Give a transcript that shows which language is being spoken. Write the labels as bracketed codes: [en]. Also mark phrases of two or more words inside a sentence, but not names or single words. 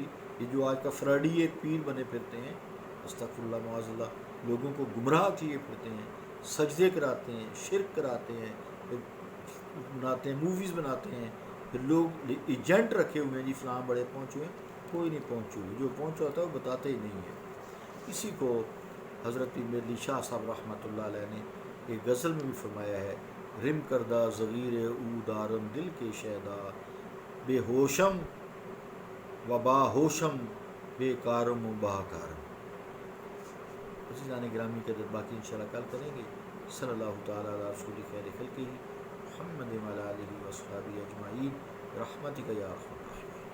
[ur] یہ جو آج کا فراڈی ایک پیر بنے پھرتے ہیں، [ar] استغفر اللہ معاذ اللہ، [ur] لوگوں کو گمراہ کیے پھرتے ہیں، سجدے کراتے ہیں، شرک کراتے ہیں، پھر بناتے ہیں، موویز بناتے ہیں، پھر لوگ ایجنٹ رکھے ہوئے ہیں، جی فلاں بڑے پہنچے ہیں، کوئی نہیں پہنچے ہوئے، جو پہنچا ہوتا ہے وہ بتاتے ہی نہیں ہے۔ اسی کو حضرت پیر علی شاہ صاحب رحمۃ اللہ علیہ نے ایک غزل میں بھی فرمایا ہے، [fa] رم کردہ ضغیر او دارم دل کے شیدا، بے ہوشم و با ہوشم بے کارم و با کارم۔ [ur] عزیزان گرامی کے باقی انشاءاللہ کل کریں گے۔ [ar] صلی اللہ تعالیٰ علی رسول خیر خلقہ محمد وعلی آلہ و اصحابہ اجمعین برحمتک یا ارحم الراحمین۔